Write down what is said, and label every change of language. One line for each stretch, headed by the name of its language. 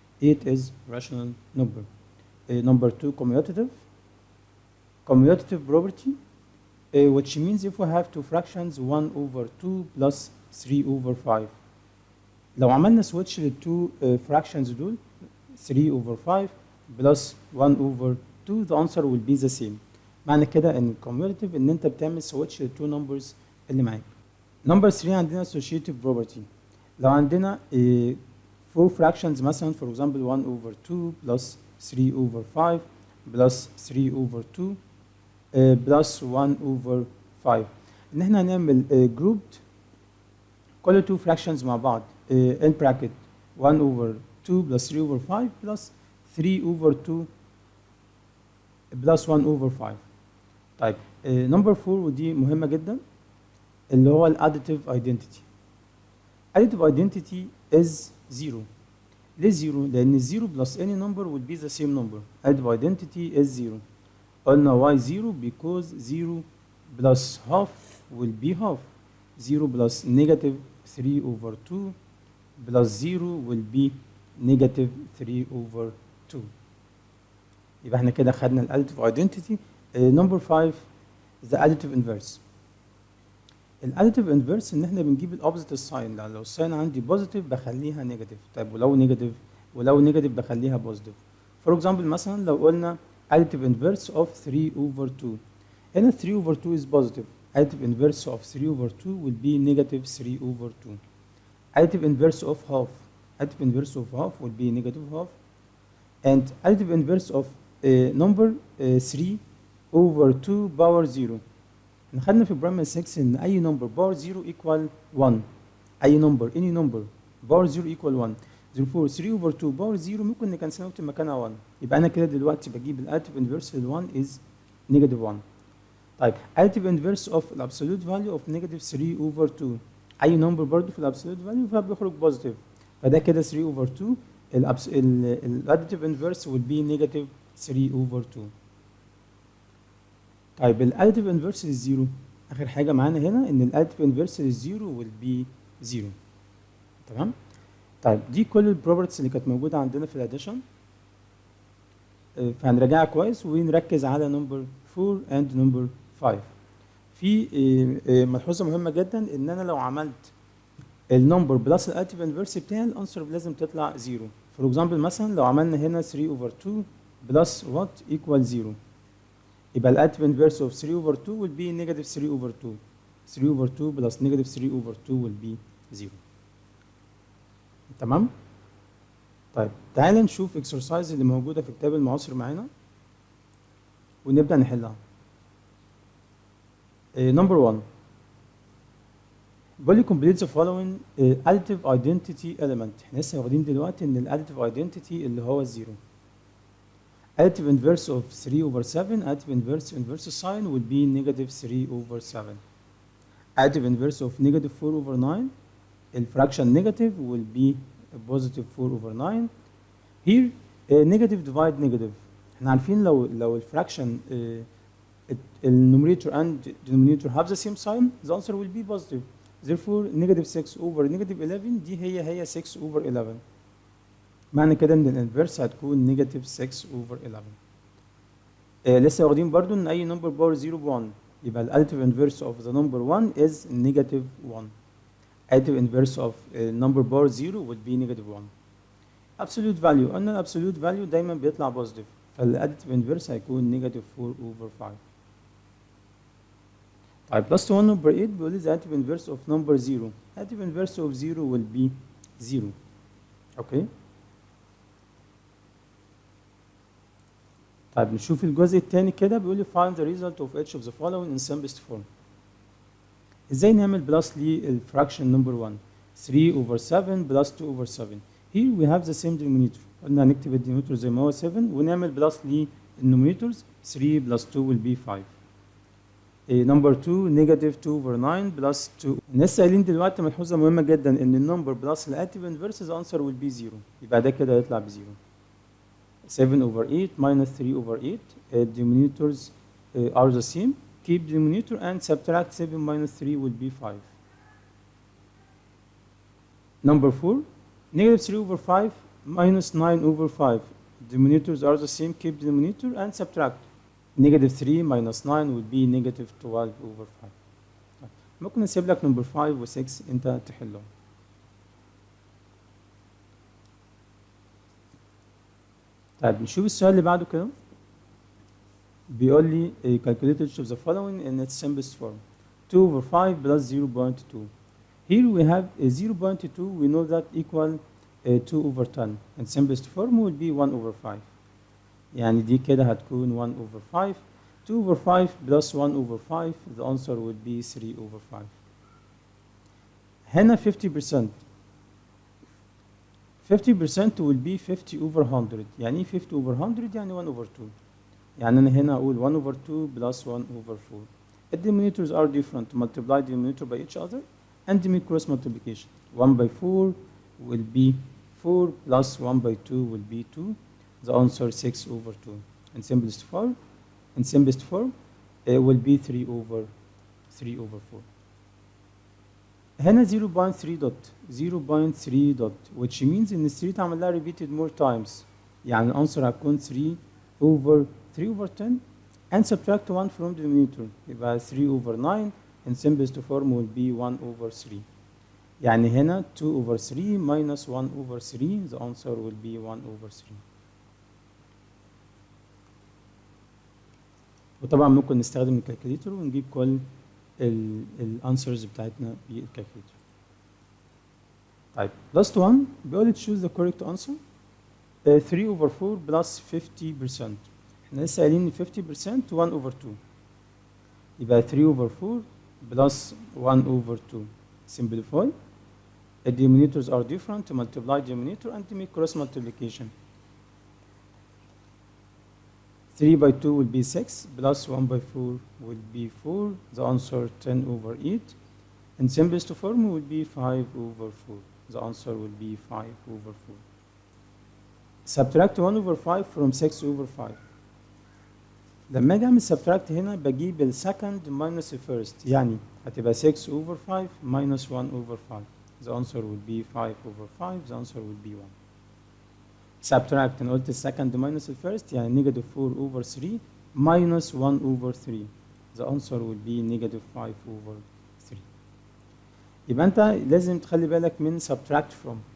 English: 8 is rational number. Number 2 commutative property, which means if we have two fractions 1 over 2 plus 3 over 5.
Arabic: لو عملنا
English: switch
Arabic: للتو
English: fractions
Arabic: دول
English: 3 over 5 plus 1 over 2 the answer will be the same.
Arabic: معنى كده ان commutative ان انت بتعمل
English: switch
Arabic: للتو numbers اللي معاك.
English: Number 3 عندنا associative property.
Arabic: لو عندنا
English: 4 fractions
Arabic: مثلا
English: for example 1 over 2 plus 3 over 5 plus 3 over 2 plus 1 over 5
Arabic: ان احنا هنعمل
English: grouped
Arabic: كل 2
English: fractions
Arabic: مع بعض
English: in bracket 1 over 2 plus 3 over 5 plus 3 over 2 plus 1 over 5.
Arabic: طيب
English: number 4
Arabic: ودي مهمة جدا اللي هو الاديتيف identity.
English: additive identity is 0.
Arabic: ليه 0؟ لأن
English: 0 plus any number will be the same number. additive identity is 0.
Arabic: قلنا
English: why 0 because 0 plus half will be half. 0 plus negative 3 over 2 plus 0 will be negative 3 over 2.
Arabic: يبقى احنا كده خدنا الاديتيف identity.
English: number 5 the additive inverse. الاديتيف inverse ان احنا بنجيب الاوبزيت الساين. لو الساين عندي بوزيتيف بخليها نيجاتيف.
Arabic: طيب ولو نيجاتيف بخليها بوزيتيف. فور اكزامبل مثلا لو قلنا
English: additive inverse of 3 over 2.
Arabic: هنا
English: 3 over 2 is positive. additive inverse of 3 over 2 will be negative 3 over 2. Additive inverse of half. Additive inverse of half will be negative half. And additive inverse of number 3 over 2 power 0.
Arabic: خدنا في
English: primary 6
Arabic: ان اي
English: Number power 0 equal 1.
Arabic: اي نمبر
English: any number
Arabic: باور 0
English: equal 1. therefore 3 over 2 power 0
Arabic: ممكن نكنسلها ونكتب مكانها
English: 1.
Arabic: يبقى انا كده دلوقتي بجيب
English: الاديتيف انفرس لل 1 is negative 1. طيب additive inverse of
Arabic: الابسولوت
English: value of negative 3 over 2.
Arabic: اي نمبر برضه في الابسولوت value فبيخرج بوزيتيف. فده كده
English: 3 over 2. الاديتيف inverse will be negative 3 over 2.
Arabic: طيب
English: الاديتيف انفرس للزيرو،
Arabic: اخر حاجه معانا هنا ان
English: الاديتيف انفرس للزيرو will be 0.
Arabic: تمام؟ طيب دي كل البروبرتيز اللي كانت موجوده عندنا في الاديشن. فهنراجعها كويس ونركز على
English: Number 4 and number 5.
Arabic: في ملحوظه مهمه جدا ان انا لو عملت النمبر بلس الاديتيف انفرس بتاعي الانسر لازم تطلع 0. فور اكزامبل مثلا لو عملنا هنا
English: 3 over 2 plus what equal 0.
Arabic: يبقى
English: الاديتيف inverse of 3 over 2 will be negative 3 over 2. 3 over 2 plus negative 3 over 2 will be 0.
Arabic: تمام؟ طيب تعال نشوف اكسرسايز اللي موجوده في كتاب المعاصر معانا ونبدا نحلها.
English: number 1
Arabic: بيقول لي
English: complete the following additive identity element.
Arabic: احنا لسه واخدين دلوقتي ان الاديتيف identity اللي هو الزيرو.
English: Additive inverse of 3 over 7, additive inverse sign will be negative 3 over 7. Additive inverse of negative 4 over 9, the fraction negative will be a positive 4 over 9. Here, negative divide negative.
Arabic: احنا عارفين لو
English: الفراكشن النوميريتور and denominator have the same sign, the answer will be positive. Therefore, negative 6 over negative 11
Arabic: دي هي
English: 6 over 11.
Arabic: معنى كده ان الانفرس هتكون
English: Negative 6 over 11.
Arabic: لسه واخدين برضو ان اي
English: number power 0 ب 1
Arabic: يبقى
English: الاديتيف inverse of the number 1 is negative 1. additive inverse of number power 0 would be negative 1. absolute value
Arabic: قلنا
English: الابسولوت فاليو
Arabic: دايما بيطلع
English: positive
Arabic: فالاديتيف
English: inverse
Arabic: هيكون
English: Negative 4 over 5.
Arabic: طيب
English: plus 1 over 8
Arabic: بيقول لي
English: the additive inverse of number 0. additive inverse of 0 will be 0. Okay.
Arabic: طيب نشوف الجزء الثاني كده بيقول لي
English: find the result of each of the following in simplest form.
Arabic: ازاي نعمل
English: plus
Arabic: للفراكشن
English: Number 1 3 over 7 plus 2 over 7. Here we have the same denominator.
Arabic: قلنا هنكتب
English: الدينومينيتور
Arabic: زي ما هو
English: 7
Arabic: ونعمل بلس للنومينيتورز
English: 3 plus 2 will be 5. Number 2 negative 2 over 9 plus 2.
Arabic: لسه قايلين دلوقتي ملحوظه مهمه جدا ان النمبر بلس الاديتيف انفرس
English: the answer will be 0.
Arabic: يبقى ده كده هيطلع ب 0.
English: 7 over 8 minus 3 over 8. Denominators are the same. Keep denominator and subtract 7 minus 3 will be 5. Number 4. Negative 3 over 5 minus 9 over 5. Denominators are the same. Keep denominator and subtract. Negative 3 minus 9 will be negative 12 over 5.
Arabic: ممكن نسيب لك
English: number 5
Arabic: و 6 انت تحلهم. طيب نشوف السؤال اللي بعده كده. بيقول لي
English: calculate each of the following in its simplest form. 2 over 5 plus 0.2. Here we have 0.2 we know that equal 2 over 10 and simplest form will be 1 over 5.
Arabic: يعني دي كده هتكون
English: 1 over 5.
Arabic: 2 over 5 plus 1 over 5 the answer would be 3 over 5. هنا
English: 50%. 50% will be 50 over 100.
Arabic: يعني ايه
English: 50 over 100؟
Arabic: يعني
English: 1 over 2.
Arabic: يعني أنا هنا أقول
English: 1 over 2 plus 1 over 4. The denominators are different. Multiply the denominator by each other and make cross multiplication. 1 by 4 will be 4 plus 1 by 2 will be 2. The answer 6 over 2. In simplest form, it will be 3 over 4.
Arabic: هنا
English: 0.3 dot 0.3 dot
Arabic: which means ان 3 تعمل لها
English: repeated more times
Arabic: يعني الانسر هتكون
English: 3 over 10 and subtract 1 from the denominator
Arabic: يبقى
English: 3 over 9 in simplest form will be 1 over 3
Arabic: يعني هنا
English: 2 over 3 minus 1 over 3 the answer will be 1 over 3.
Arabic: وطبعا ممكن نستخدم الكالكوليتر ونجيب كل الانسرز بتاعتنا بالكالكوليتر. طيب
English: last one
Arabic: بيقول لي
English: choose the correct answer 3 over 4 plus 50%.
Arabic: احنا لسه قايلين ان
English: 50% 1 over 2
Arabic: يبقى
English: 3 over 4 plus 1 over 2. Simplify. The denominators are different. Multiply denominator and make cross multiplication. 3 by 2 will be 6 plus 1 by 4 will be 4. The answer 10 over 8. In simplest form will be 5 over 4. The answer will be 5 over 4. Subtract 1 over 5 from 6 over 5.
Arabic: لما اجي اعمل
English: subtract
Arabic: هنا بجيب
English: السكند minus الفيرست،
Arabic: يعني هتبقى
English: 6 over 5 minus 1 over 5. The answer will be 5 over 5. The answer will be 1. Subtract
Arabic: انا قلت
English: السكند minus الفيرست
Arabic: يعني
English: negative 4 over 3 minus 1 over 3. The answer will be negative 5 over 3.
Arabic: يبقى انت لازم تخلي بالك من
English: subtract from.